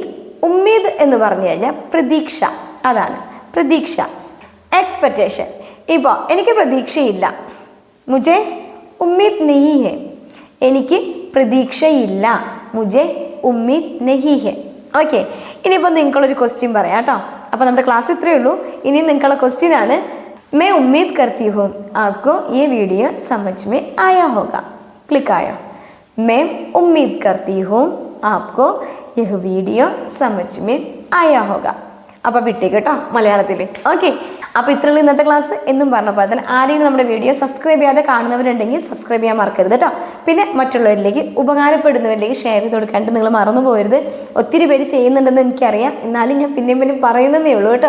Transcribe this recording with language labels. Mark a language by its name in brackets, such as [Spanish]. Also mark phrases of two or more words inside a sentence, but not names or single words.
[Malayalam] ഉമ്മീദ് എന്ന് പറഞ്ഞു കഴിഞ്ഞാൽ പ്രതീക്ഷ, അതാണ് പ്രതീക്ഷ, എക്സ്പെക്റ്റേഷൻ. ഇപ്പോൾ എനിക്ക് പ്രതീക്ഷയില്ല, [Hindi] मुझे उम्मीद नहीं है. [Malayalam] എനിക്ക് പ്രതീക്ഷയില്ല, [Hindi] मुझे उम्मीद नहीं है. [Malayalam] ഓക്കെ, ഇനിയിപ്പോൾ നിങ്ങൾക്കൊരു ക്വസ്റ്റ്യൻ പറയാം കേട്ടോ. അപ്പോൾ നമ്മുടെ ക്ലാസ് ഇത്രയേ ഉള്ളൂ. ഇനി നിങ്ങൾക്കുള്ള ക്വസ്റ്റ്യൻ ആണ്, [Hindi] मैं उम्मीद करती हूँ आपको ये वीडियो समझ में आया होगा. क्लिक आया. मैं उम्मीद करती हूँ आपको यह वीडियो समझ में आया होगा. [Malayalam] അപ്പോൾ വിട്ടേക്ക് കേട്ടോ മലയാളത്തിൽ. ഓക്കെ, അപ്പോൾ ഇത്രയുള്ള ഇന്നത്തെ ക്ലാസ്. എന്നും പറഞ്ഞ പോലെ തന്നെ ആരെങ്കിലും നമ്മുടെ വീഡിയോ സബ്സ്ക്രൈബ് ചെയ്യാതെ കാണുന്നവരുണ്ടെങ്കിൽ സബ്സ്ക്രൈബ് ചെയ്യാൻ മറക്കരുത് കേട്ടോ. പിന്നെ മറ്റുള്ളവരിലേക്ക് ഉപകാരപ്പെടുന്നവരിലേക്ക് ഷെയർ ചെയ്ത് കൊടുക്കാണ്ട് നിങ്ങൾ മറന്നു പോകരുത്. ഒത്തിരി പേര് ചെയ്യുന്നുണ്ടെന്ന് എനിക്കറിയാം, എന്നാലും ഞാൻ പിന്നെയും പറയുന്നതേ ഉള്ളൂ കേട്ടോ.